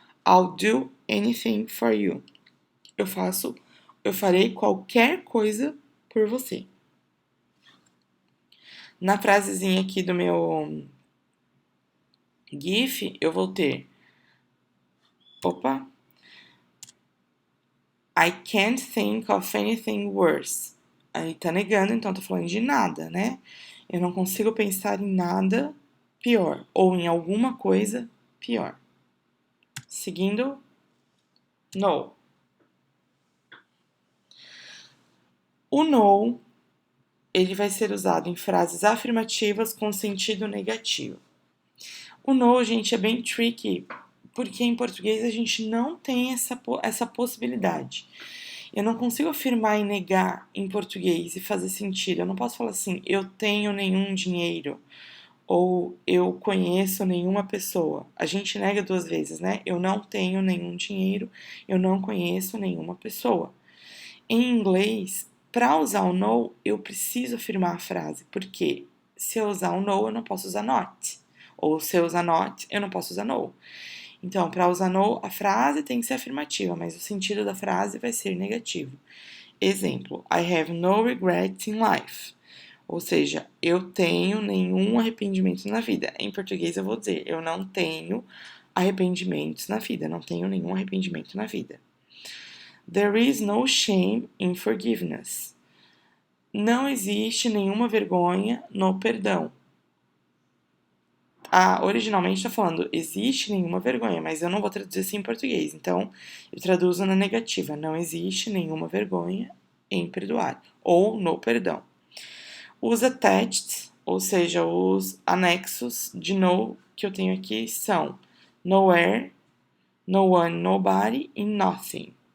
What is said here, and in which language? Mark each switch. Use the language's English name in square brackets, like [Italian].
[English] I'll do anything for you. [Portuguese] Eu farei qualquer coisa por você. Na frasezinha aqui do meu GIF, eu vou ter... [English] I can't think of anything worse. [Portuguese] Aí tá negando, então tô falando de nada, né? Eu não consigo pensar em nada pior. Ou em alguma coisa pior. Seguindo, no. O no, ele vai ser usado em frases afirmativas com sentido negativo. O no, gente, é bem tricky, porque em português a gente não tem essa possibilidade. Eu não consigo afirmar e negar em português e fazer sentido. Eu não posso falar assim, eu tenho nenhum dinheiro, ou eu conheço nenhuma pessoa. A gente nega duas vezes, né? Eu não tenho nenhum dinheiro, eu não conheço nenhuma pessoa. Em inglês, para usar o no, eu preciso afirmar a frase, porque se eu usar o no, eu não posso usar not. Ou se eu usar not, eu não posso usar no. Então, para usar no, a frase tem que ser afirmativa, mas o sentido da frase vai ser negativo. [English] Exemplo, I have no regrets in life. [Portuguese] Ou seja, eu tenho nenhum arrependimento na vida. Em português eu vou dizer, eu não tenho arrependimentos na vida, não tenho nenhum arrependimento na vida. [English] There is no shame in forgiveness. [Portuguese] Não existe nenhuma vergonha no perdão. Originalmente está falando, existe nenhuma vergonha, mas eu não vou traduzir assim em português. Então, eu traduzo na negativa. Não existe nenhuma vergonha em perdoar. Ou no perdão. Os attached, ou seja, os anexos de no que eu tenho aqui são nowhere, no one, nobody e nothing.